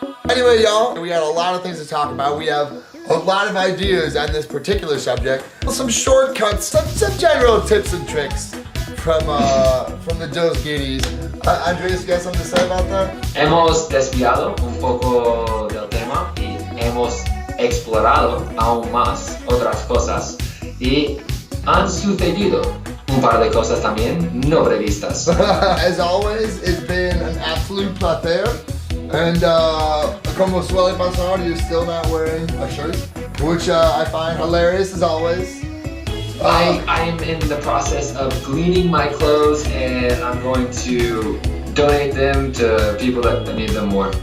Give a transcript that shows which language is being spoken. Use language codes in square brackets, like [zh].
[en] Anyway, y'all, we had a lot of things to talk about. We have a lot of ideas on this particular subject. Some shortcuts, some general tips and tricks from the Dos Guiris. Andres, you got something to say about that? [es] Hemos desviado un poco del tema y hemos explorado aún más otras cosas y han sucedido un par de cosas también no previstas. [en] As always, it's been an absolute [es] placer. [en] And [es] como suele pasar, [en] you're still not wearing a shirt, which I find hilarious as always. I'm in the process of cleaning my clothes, and I'm going to donate them to people that need them more.